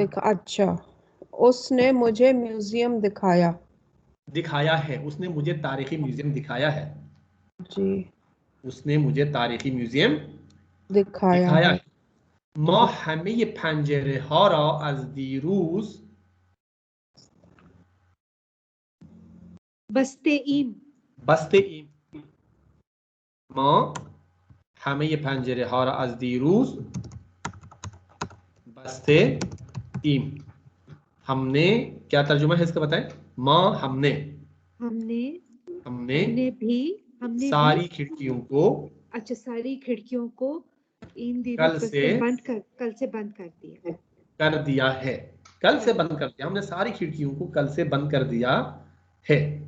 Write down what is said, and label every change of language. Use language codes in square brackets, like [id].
[hi] अच्छा, उसने मुझे म्यूजियम दिखाया है, उसने मुझे तारीखी म्यूजियम दिखाया है जी, उसने मुझे तारीखी म्यूजियम दिखाया दिखाया है। है। [fa] ما همه پنجره ها را از دیروز बस्ते ईम, بسته ایم. ما همه پنجره ها را از دیروز بسته ایم. [hi] हमने, क्या तर्जुमा है इसका बताएं। माँ हमने हमने सारी खिड़कियों को, अच्छा, सारी खिड़कियों को इन कल से बंद कर दिया, कर दिया है, कल से बंद कर दिया, हमने सारी खिड़कियों को कल से बंद कर दिया है।